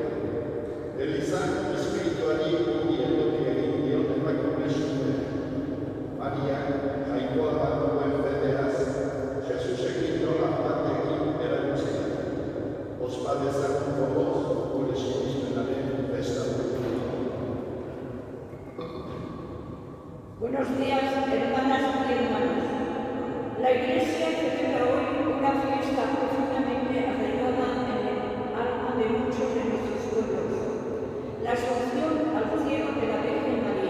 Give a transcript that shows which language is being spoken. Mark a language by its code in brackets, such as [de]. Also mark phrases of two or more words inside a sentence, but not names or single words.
[eu] Eliza espirituari ongi etorri egin dion emakume. Maria jainkoa bat duen fedeaz, Jesusekin nola batekin erakutzea. Ospa dezagun gogoz gure sinismenaren festa. [es] Buenos días, hermanas y hermanos. La Iglesia celebra hoy una fiesta profundamente arraigada en el alma de muchos de nuestros pueblos. La asunción al cielo de la Virgen María.